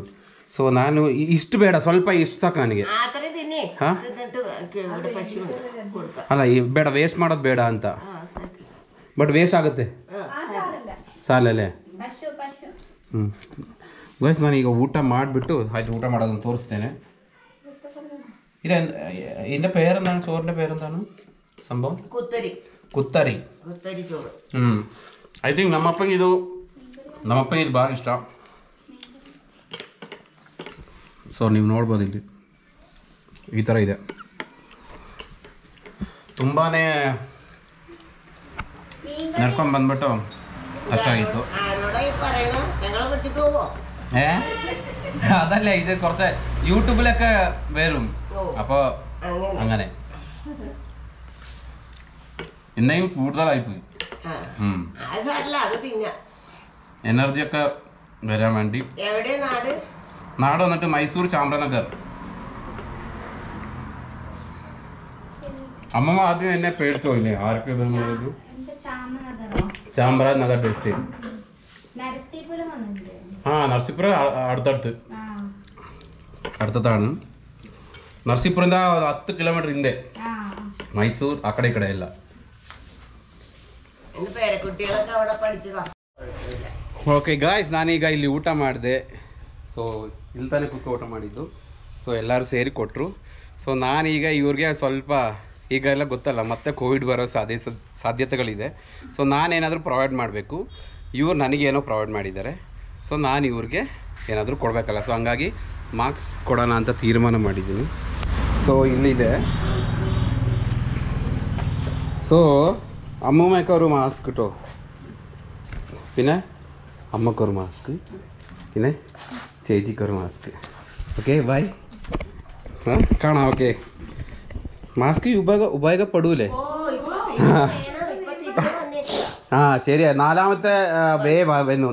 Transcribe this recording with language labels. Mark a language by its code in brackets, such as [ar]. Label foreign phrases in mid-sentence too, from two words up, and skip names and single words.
[kn] ಸೊ ನಾನು ಇಷ್ಟು ಬೇಡ, ಸ್ವಲ್ಪ ಇಷ್ಟು ಸಾಕು ನನಗೆ. ಹಾಂ ಅಲ್ಲ, ಬೇಡ, ವೇಸ್ಟ್ ಮಾಡೋದು ಬೇಡ ಅಂತ. ಬಟ್ ವೇಸ್ಟ್ ಆಗುತ್ತೆ ಸಾಲಲ್ಲೇ. ಗೈಸ್ ನಾನೀಗ ಊಟ ಮಾಡಿಬಿಟ್ಟು ಆಯ್ತು, ಊಟ ಮಾಡೋದನ್ನು ತೋರಿಸ್ತೇನೆ. [ml] ഇതിൻ്റെ പേരെന്താണ്? ചോറിൻ്റെ പേരെന്താണ് സംഭവം? കുത്തരി. [en] I think [kn] ನಮ್ಮಪ್ಪನಿಗೆ ಇದು ಭಾಳ ಇಷ್ಟ. ಸೊ ನೀವು ನೋಡ್ಬೋದು, ಇಲ್ಲಿ ಈ ಥರ ಇದೆ. ತುಂಬಾ ನಡ್ಕೊಂಡು ಬಂದ್ಬಿಟ್ಟು ಅಷ್ಟಾಗಿತ್ತು. [ml] അതല്ല, ഇത് കുറച്ച് യൂട്യൂബിലൊക്കെ വരും. അപ്പോൾ അങ്ങനെ ഇന്നെയും കൂടുതലായിപ്പോയി. എനർജിയൊക്കെ വരാൻ വേണ്ടി. നാട് വന്നിട്ട് മൈസൂർ ചാമരാനഗർ. അമ്മമ്മ ആദ്യം എന്നെ പേടിച്ചു പോയില്ലേ? ആരൊക്കെ ചാമരാജനഗർ ഡിസ്ട്രിക്ട്. ആ നരസീപുരം അടുത്തതാണ്. [kn] ನರಸೀಪುರದಿಂದ 10 ಕಿಲೋಮೀಟರ್ ಹಿಂದೆ. ಮೈಸೂರು ಆ ಕಡೆ ಈ ಕಡೆ ಎಲ್ಲ. [en] okay guys, [kn] ನಾನೀಗ ಇಲ್ಲಿ ಊಟ ಮಾಡಿದೆ. ಸೊ ಇಲ್ಲಿ ತಾನೇ ಕುಕ್ಕ ಊಟ ಮಾಡಿದ್ದು. ಸೊ ಎಲ್ಲರೂ ಸೇರಿ ಕೊಟ್ಟರು. ಸೊ ನಾನೀಗ ಇವ್ರಿಗೆ ಸ್ವಲ್ಪ, ಈಗ ಎಲ್ಲ ಗೊತ್ತಲ್ಲ, ಮತ್ತೆ ಕೋವಿಡ್ ಬರೋ ಸಾಧ್ಯತೆಗಳಿದೆ. ಸೊ ನಾನೇನಾದರೂ ಪ್ರೊವೈಡ್ ಮಾಡಬೇಕು, ಇವ್ರು ನನಗೇನೋ ಪ್ರೊವೈಡ್ ಮಾಡಿದ್ದಾರೆ. ಸೊ ನಾನು ಇವ್ರಿಗೆ ಏನಾದರೂ ಕೊಡಬೇಕಲ್ಲ. ಸೊ ಹಂಗಾಗಿ ಮಾರ್ಕ್ಸ್ ಕೊಡೋಣ ಅಂತ ತೀರ್ಮಾನ ಮಾಡಿದ್ದೀನಿ. ಸೊ ಇಲ್ಲಿದೆ. [ml] ಸೊ അമ്മൂമ്മയ്ക്കൊരു മാസ്ക് കേട്ടോ, പിന്നെ അമ്മക്കൊരു മാസ്ക്, പിന്നെ ചേച്ചിക്കൊരു മാസ്ക്. [en] okay bye. [ml] കാണാം. ഓക്കെ, മാസ്ക് ഉപയോഗപ്പെടൂലേ? ആ ശരിയാ, 4ാമത്തെ വേവ് വന്നു.